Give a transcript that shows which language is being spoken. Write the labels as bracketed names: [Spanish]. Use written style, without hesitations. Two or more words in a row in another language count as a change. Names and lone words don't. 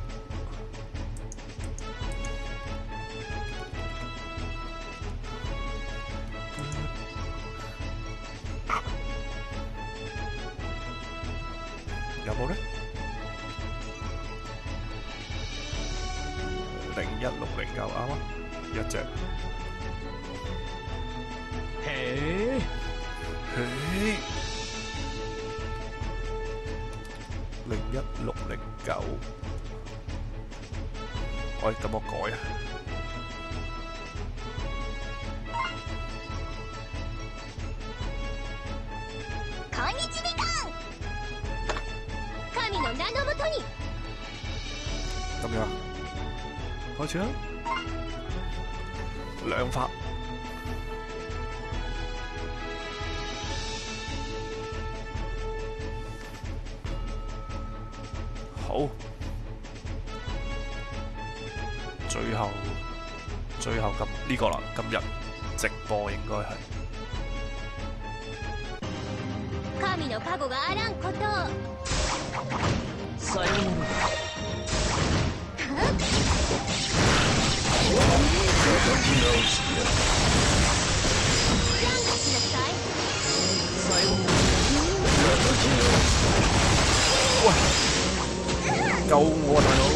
[Cantonese] 有冇呢？010609啱啊，一隻。へ嘿，01609。喂，咁我改啊。 [Japanese] こんにちは。神の名のもとに。 [Cantonese] 咁樣，開始啦。兩發。好，最後咁呢個啦，今日直播應該係。 [Japanese] 神の加護があらんことを。さよなジャンプしなさい。 [Cantonese] 喂，救我啊大佬！